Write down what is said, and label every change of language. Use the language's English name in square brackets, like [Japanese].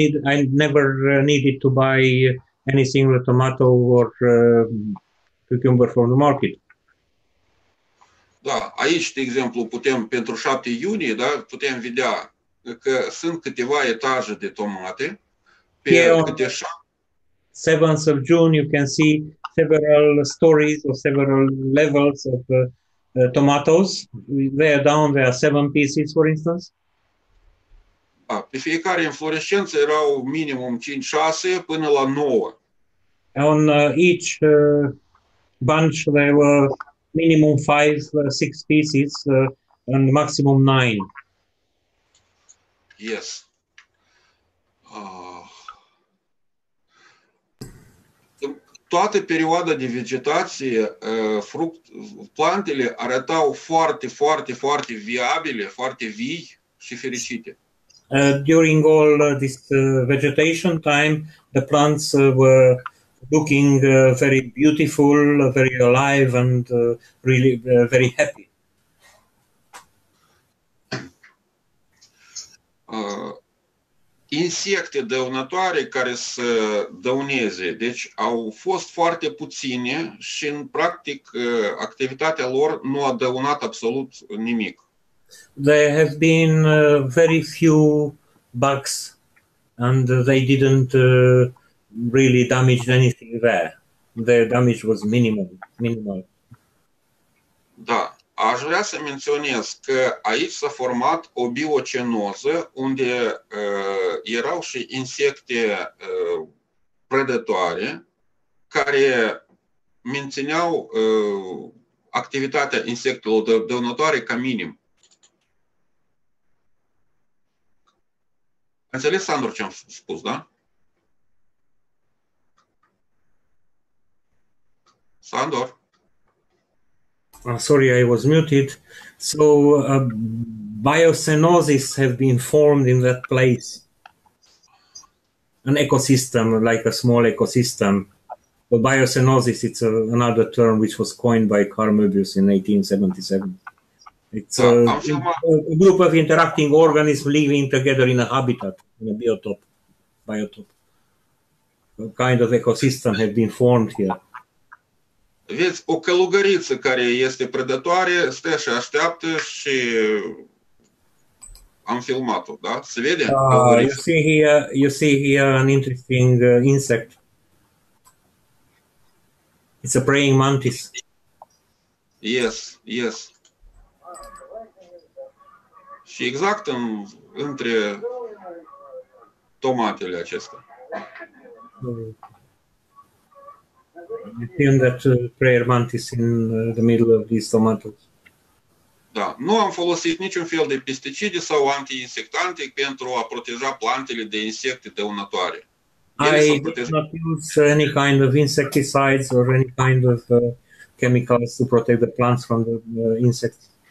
[English] I never needed to buy any single tomato or cucumber from the market. [Romanian] Da, aici, de exemplu, putem, pentru 7 iunie, da, putem vedea că sunt câteva etaje de tomate. Pe câte [English] 7th of June, you can see several stories or several levels of tomatoes. There down, there are 7 pieces, for instance. [Romanian] Da, pe fiecare inflorescență erau minimum 5-6 până la 9. [English] On each bunch, there were minimum 5-6 pieces and maximum 9. Yes. [Romanian] Toată perioada de vegetație, plantele arătau foarte, foarte, foarte viabile, foarte vii și fericite. [English] During all this vegetation time, the plants were looking very beautiful, very alive, and really very happy. [Romanian] Insecte dăunătoare care să dăuneze, deci au fost foarte puține și în practic activitatea lor nu a dăunat absolut nimic. [English] There have been very few bugs and they didn't really damage anything there. Their damage was minimal. [Romanian] Da. Aș vrea să menționez că aici s-a format o biocenoză unde erau și insecte prădătoare care mențineau activitatea insectelor dăunătoare ca minim. Înțeles, Sandor, ce am spus, da? Sandor? [English] Sorry, I was muted. So biocenosis have been formed in that place. An ecosystem, like a small ecosystem. But biocenosis, it's another term which was coined by Carl Möbius in 1877. It's a group of interacting organisms living together in a habitat, in a biotop. A kind of ecosystem have been formed here. [Romanian] Vezi, o călugăriță care este prădătoare stă și așteaptă și am filmat-o, da? Se vede? [English] You see here an interesting insect. It's a praying mantis. Yes. [Romanian] Și exact între tomatele acestea. [English] You see that prayer mantis in the middle of these tomatoes. [Romanian] Da, nu am folosit niciun fel de pesticide sau antiinsectante pentru a proteja plantele de insecte dăunătoare. [English] I did not use any kind of insecticides or any kind of chemicals to protect the plants from the insects.